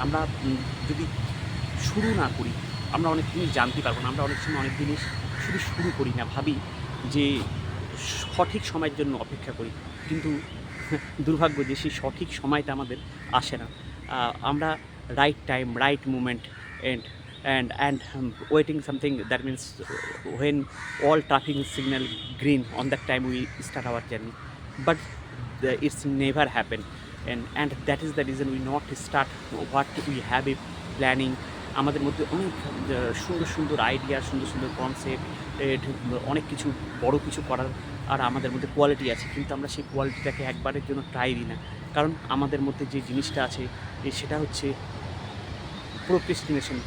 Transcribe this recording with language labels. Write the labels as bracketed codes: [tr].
[bn] আমরা যদি শুরু না করি, আমরা অনেক জিনিস জানতে পারবো না। আমরা অনেক সময় অনেক জিনিস শুরু করি না, ভাবি যে সঠিক সময়ের জন্য অপেক্ষা করি, কিন্তু দুর্ভাগ্য যে সেই সঠিক সময়টা আমাদের আসে না। [en] আমরা right time, right moment and waiting something, that means when all traffic signal green, on that time we start our journey, but it's never happen, and that is the reason we not start what we have a planning. [bn] আমাদের মধ্যে অনেক সুন্দর সুন্দর idea, সুন্দর সুন্দর concept, অনেক কিছু বড় কিছু করার আর আমাদের মধ্যে কোয়ালিটি আছে, কিন্তু আমরা সেই কোয়ালিটিটাকে একবারের জন্য ট্রাই দিই না। কারণ আমাদের মধ্যে যে জিনিসটা আছে সেটা হচ্ছে প্রোক্রেস্টিনেশন।